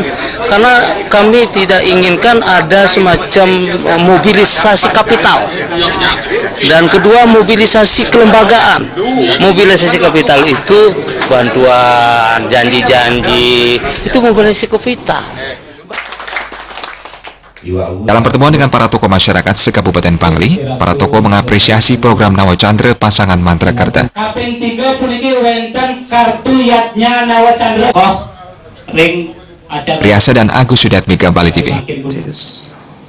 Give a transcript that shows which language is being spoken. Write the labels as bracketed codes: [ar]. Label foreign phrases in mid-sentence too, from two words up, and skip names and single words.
[id] Karena kami tidak inginkan ada semacam mobilisasi kapital. Dan kedua, mobilisasi kelembagaan. Mobilisasi kapital itu bantuan, janji-janji, itu mobilisasi kapital. Dalam pertemuan dengan para tokoh masyarakat se-Kabupaten Bangli, para tokoh mengapresiasi program Nawa Chandra pasangan Mantra Kerta. Riasa dan Agus Sudatmika, Bali TV.